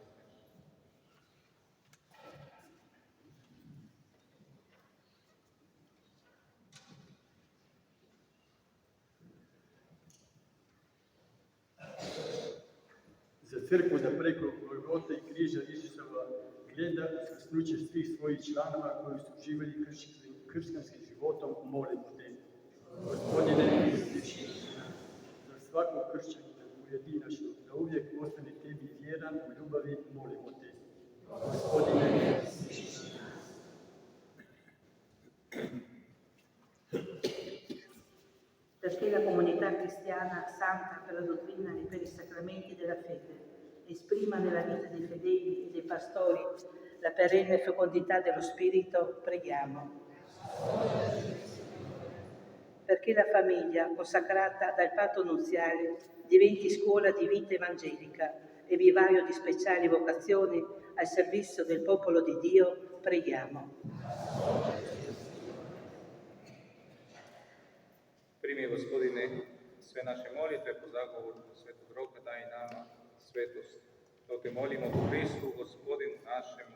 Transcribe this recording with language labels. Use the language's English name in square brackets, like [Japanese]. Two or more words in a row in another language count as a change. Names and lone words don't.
[Croatian] Za crkvu da preko Golgote i križa Isusova gleda uskrsnuće svih svojih članova koji su živjeli kršćanskim životom, molimo te. Gospodine, za svakog kršćanina pojedinačno, da uvijek ostane tebi vjeran u ljubavi, molimo te. Gospodine, [Italian] Perché la comunità cristiana, santa per la dottrina e per i sacramenti della fede, esprima nella vita dei fedeli e dei pastori la perenne fecondità dello Spirito, preghiamo. Perché la famiglia, consacrata dal patto nuziale, diventi scuola di vita evangelica e vivaio di speciali vocazioni al servizio del popolo di Dio, preghiamo. [Croatian] Primi, Gospodine, sve naše molitve po zagovoru Svetog Roka, daj nama svetost. To te molimo u Hristu, Gospodinu našemu.